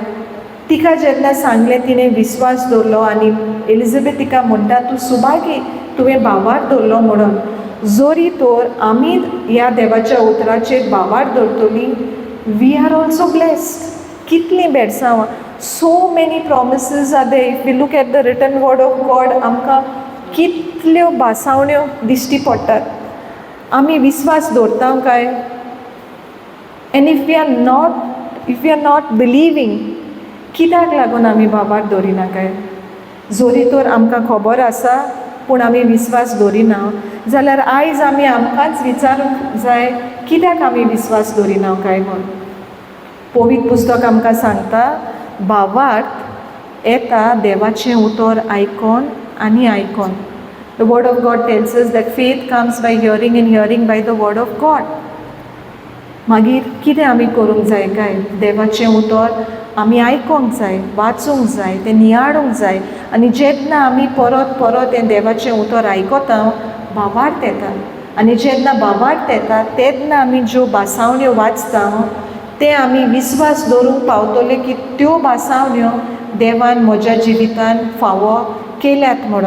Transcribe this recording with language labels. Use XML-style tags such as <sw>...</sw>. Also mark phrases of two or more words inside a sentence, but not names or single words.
<kok>तिका जेन्ना सांगलें तिणें विस्वास दवरलो आनी एलिझाबेथ तिका म्हणटा तूं सुभागी, तुवें भावार दवरलो म्हणून. जोरी तर आमी ह्या देवाच्या उतराचेर भावार दवरतलीं,</kok> <en>We are also blessed.</en> <kok>कितलीं बेडसांवां,</kok> <en>So many promises are there. If we look at the written word of God</en> <kok>आमकां कितल्यो भासावण्यो दिश्टी पडटात. आमी विस्वास दवरता काय?</kok> <en>And if we are not believing,</en> <kok>कित्याक लागून आमी बाबार दवरिना काय? जोरी तर आमकां खबर आसा पूण आमी विस्वास दवरिना, जाल्यार आयज आमी आमकांच विचारूंक जाय कित्याक आमी विस्वास दवरिना काय म्हूण. पवित्र पुस्तक आमकां सांगता भावार्थ येता देवाचें उतर आयकोन आनी आयकोन.</kok> <en>The word of God tells us that faith comes by hearing and hearing by the word of God.</en> <kok>मागीर कितें आमी करूंक जाय काय? देवाचें उतर आमी आयकोंक जाय, वाचूंक जाय, तें नियाळूंक जाय. आनी जेन्ना आमी परत परत हें देवाचें उतर आयकता भावार्थ येता. आनी जेन्ना भावार्थ येता तेन्ना आमी ज्यो भासावण्यो वाचता ते आमी विस्वास दवरूंक पावतले की त्यो भासावण्यो देवान म्हज्या जिवितान फावो केल्यात म्हणून.</kok>